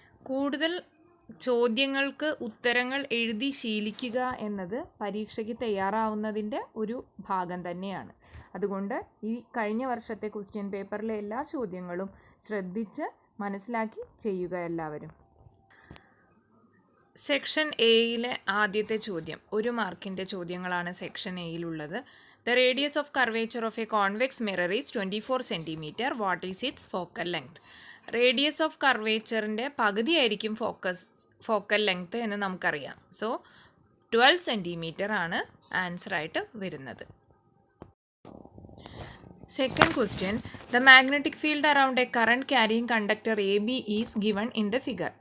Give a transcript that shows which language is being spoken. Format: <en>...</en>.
<ml>കൂടുതൽ ചോദ്യങ്ങൾക്ക് ഉത്തരങ്ങൾ എഴുതി ശീലിക്കുക എന്നത് പരീക്ഷയ്ക്ക് തയ്യാറാവുന്നതിൻ്റെ ഒരു ഭാഗം തന്നെയാണ്. അതുകൊണ്ട് ഈ കഴിഞ്ഞ വർഷത്തെ ക്വസ്റ്റ്യൻ പേപ്പറിലെ എല്ലാ ചോദ്യങ്ങളും ശ്രദ്ധിച്ച് മനസ്സിലാക്കി ചെയ്യുക എല്ലാവരും. സെക്ഷൻ എയിലെ ആദ്യത്തെ ചോദ്യം 1 മാർക്കിൻ്റെ ചോദ്യങ്ങളാണ് section എയിലുള്ളത്.</ml> <en>The radius of curvature of a convex mirror is 24 cm. What is its focal length?</en> <ml>Radius of കർവേച്ചറിൻ്റെ പകുതിയായിരിക്കും focal length എന്ന് നമുക്കറിയാം. സോ 12 സെൻറ്റിമീറ്റർ ആണ് ആൻസറായിട്ട് വരുന്നത്.</ml> <en>Second question, the magnetic field around a current carrying conductor A B is given in the figure.</en>